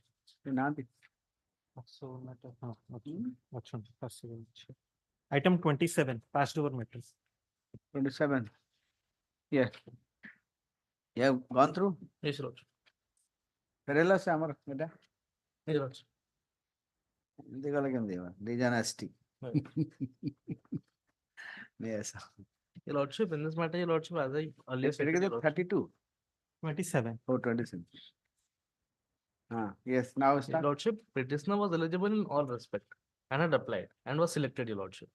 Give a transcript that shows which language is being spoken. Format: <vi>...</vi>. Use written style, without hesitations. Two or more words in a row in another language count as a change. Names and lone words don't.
<or>ନାହାନ୍ତି।</or> <en>Passover matter, ଅଛନ୍ତି Passover ଅଛି। Item 27, passed over matters. 27. Yeah. Yeah, gone through? Yes, Lord.</en> <or>ଫେରେଇଲା ସେ ଆମର ଏଇଟା।</or> <en>Yes, Lord.</en> <or>ଏମିତି ଗଲେ କେମିତି ହବ?</or> <en>Disaster. Yes. Your Lordship, in this matter, Your Lordship, as I earlier said,</en> <or>ଏଇଟା</or> <en>Your</en> <or>କେତେ?</or> <en>Lordship,</en> <or>32?</or> <en>27. Oh, 27. Yes, now Your start. Lordship, petitioner was eligible in all respect and had applied and was selected, Your Lordship.</en>